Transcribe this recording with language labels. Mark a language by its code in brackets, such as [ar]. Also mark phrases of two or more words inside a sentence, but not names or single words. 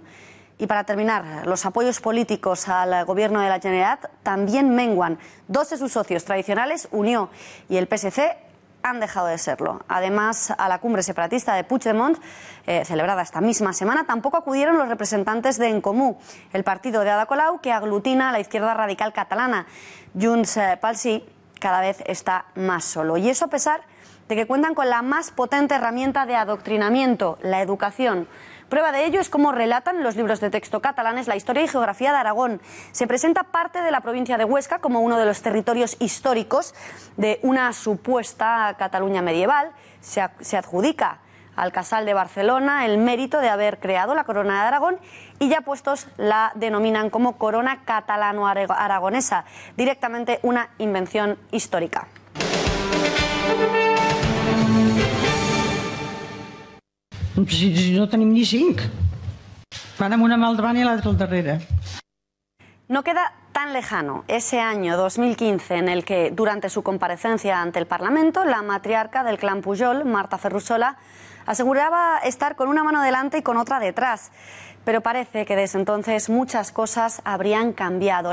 [es] Y para terminar, los apoyos políticos al gobierno de la Generalitat también menguan. 2 de sus socios tradicionales, Unió y el PSC, han dejado de serlo. Además, a la cumbre separatista de Puigdemont, celebrada esta misma semana, tampoco acudieron los representantes de En Comú, el partido de Ada Colau, que aglutina a la izquierda radical catalana. Junts pel Sí cada vez está más solo. Y eso a pesar de que cuentan con la más potente herramienta de adoctrinamiento, la educación. Prueba de ello es cómo relatan los libros de texto catalanes la historia y geografía de Aragón. Se presenta parte de la provincia de Huesca como uno de los territorios históricos de una supuesta Cataluña medieval. Se adjudica al Casal de Barcelona el mérito de haber creado la corona de Aragón, y ya puestos la denominan como corona catalano-aragonesa, directamente una invención histórica. [ca] Si no tenim ni 5. Van amb una mà al davant i l'altra al darrere. [es] No queda tan lejano ese año 2015 en el que, durante su comparecencia ante el Parlamento, la matriarca del clan Pujol, Marta Ferrusola, aseguraba estar con una mano delante y con otra detrás. Pero parece que desde entonces muchas cosas habrían cambiado.